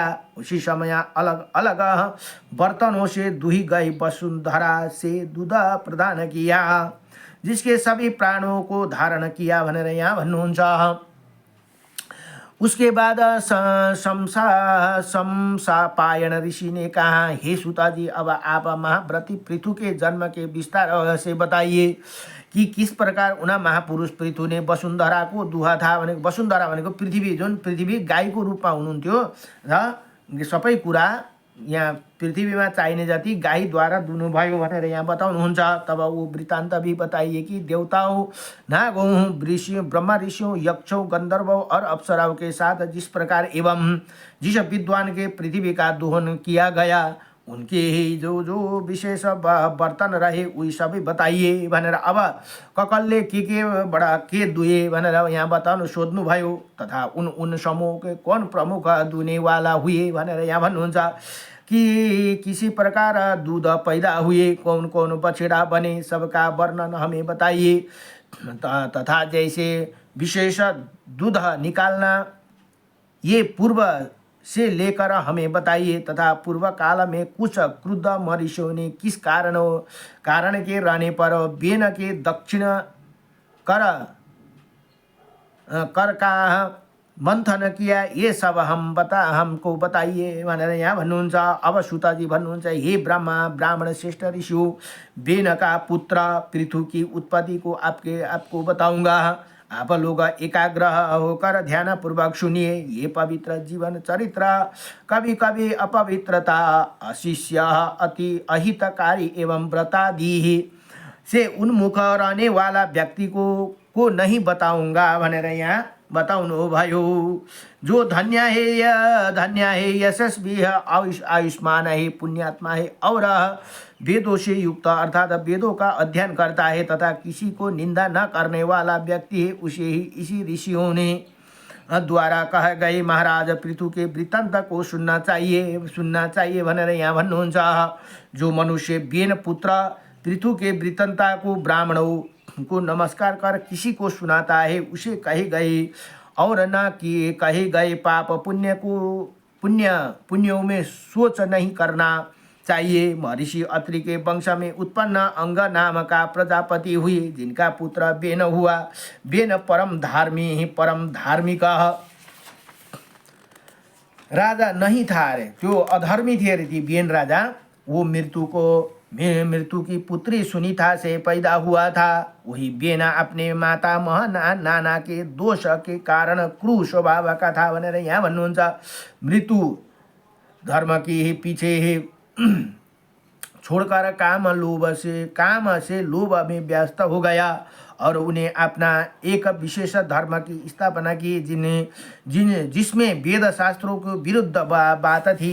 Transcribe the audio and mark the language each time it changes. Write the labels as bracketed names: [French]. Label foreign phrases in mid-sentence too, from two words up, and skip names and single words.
[Hindi] उसी समय अलग अलग बर्तनों से दुही गई वसुंधरा से दूध प्रदान किया, जिसके सभी प्राणों को धारण किया [Nepali] भनेर यहाँ भन्नुहुन्छ। [Hindi] उसके बाद शमसापायन ऋषि ने कहा, हे सुता जी, अब आप महाव्रती पृथु के जन्म के विस्तार से बताइए कि किस प्रकार उन महापुरुष पृथु ने वसुंधरा को दुहा था। [Nepali] भनेको वसुंधरा भनेको पृथ्वी, जुन पृथ्वी गाईको रूपमा हुनुहुन्थ्यो र सबै कुरा यहाँ पृथ्वीमा चाहिने जति गाईद्वारा दुनुभयो भनेर यहाँ बताउनुहुन्छ। [Hindi] तब वो वृत्तान्त भी बताइए कि देवताओं, नागों, ब्रह्मा ऋषियों, यक्षों, गंधर्वों और अप्सराओं के साथ जिस प्रकार एवं जिस विद्वान के पृथ्वी का दोहन किया गया, उनके ही जो जो विशेष बर्तन रहे [Nepali] उही सबै बताइए भनेर अब ककलले के बडा के दुए भनेर यहाँ बताउनु सोध्नुभयो। [Hindi] तथा उन समूह के कौन प्रमुख दुने वाला हुए [Nepali] भनेर यहाँ भन्नुहुन्छ [Hindi] कि किसी प्रकार दूध पैदा हुए, कौन कौन बछड़ा बने, सबका वर्णन हमें बताइए। तथा जैसे विशेष दूध निकालना ये पूर्व से लेकर हमें बताइए। तथा पूर्व काल में कुछ क्रुद्ध मरीषियों ने किस कारण के रहने पर बेन के दक्षिण कर का मंथन किया, ये सब हमको बताइए [Nepali] भनेर यहाँ भन्नुहुन्छ। अब सुताजी भन्नुहुन्छ, [Hindi] हे ब्रह्मा ब्राह्मण श्रेष्ठ ऋषियों, बेन का पुत्र पृथु की उत्पत्ति को आपको बताऊंगा। आप लोग एकाग्र होकर ध्यान पूर्वक सुनिए। ये पवित्र जीवन चरित्र कभी कभी अपवित्रता, अशिष्य, अति अहितकारी एवं व्रतादि से उन्मुख रहने वाला व्यक्ति को नहीं बताऊंगा [Nepali] भनेर यहाँ बताउनु भयो। [Hindi] जो धन्य है, यशस्वी है, आयुष्मान है, पुण्यात्मा है और वेदों से युक्त अर्थात वेदों का अध्ययन करता है तथा किसी को निंदा न करने वाला व्यक्ति है, उसे ही इसी ऋषियों ने द्वारा कह गए महाराज पृथु के वृत्तांत को सुनना चाहिए [Nepali] भनेर यहाँ भन्नुहुन्छ। [Hindi] जो मनुष्य बेन पुत्र पृथु के वृत्तांत को ब्राह्मणों को नमस्कार कर किसी को सुनाता है, उसे कहे गए और न कि कहे गए पाप पुण्यों में सोच नहीं करना चाहिए। महर्षि अत्रि के वंश में उत्पन्न अंग नाम का प्रजापति हुए, जिनका पुत्र बेन हुआ। बेन परम धार्मिक राजा नहीं था रे, जो अधर्मी थे रे बेन राजा। वो मृत्यु की पुत्री सुनीता से पैदा हुआ था। वही बेना अपने माता नाना के दोष के कारण क्रूर स्वभाव का था [Nepali] भनेर यहाँ भन्नुहुन्छ। [Hindi] मृत्यु धर्म की ही पीछे ही छोड़कर काम से लोभ में व्यस्त हो गया और उन्हें अपना एक विशेष धर्म की स्थापना की, जिसमें वेद शास्त्रों को विरुद्ध बात थी।